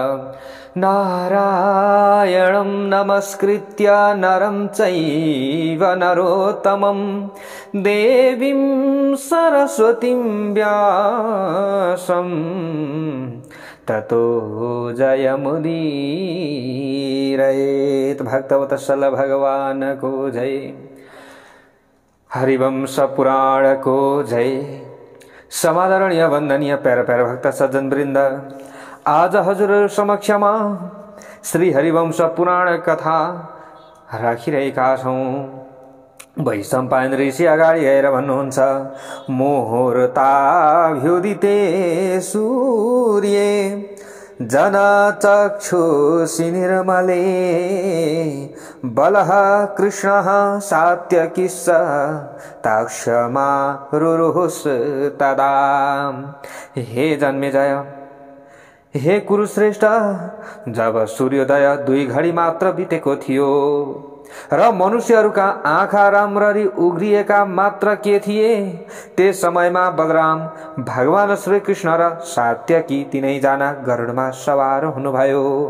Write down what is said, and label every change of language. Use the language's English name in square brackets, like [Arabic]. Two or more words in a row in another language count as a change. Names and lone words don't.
[Sanskrit] नारायणं नमस्कृत्य नरं चैव नरोत्तमं देवीं सरस्वतीं व्यासं ततो जयमुदीरयेत्। [Nepali] भक्तवत्सल भगवान को जय। हरिवंश पुराण को जय। समादरणीय वंदनीय प्यारा प्यारा भक्त सज्जन वृंद, आज हजुर समक्षमा श्री हरिवंश पुराण कथा राखिरहेका छौं। वैशम्पायन ऋषि अगाडि गएर भन्नुहुन्छ, [Sanskrit] मुहूर्ताभ्युदिते सूर्ये जनचक्षुषि निर्मले बलः कृष्णः सात्यकिश्च तक्षमारुरुहुस्तदा। हे जन्मेजय, हे कुरुश्रेष्ठ, [Nepali] जब सूर्योदय 2 घडी मात्र बितेको थियो र मनुष्यहरूका आँखा राम्ररी उघ्रिएका मात्र के थिए, त्यस समयमा बलराम भगवान श्री कृष्ण र सात्यकी तीनैजना गरुडमा सवार हुनुभयो।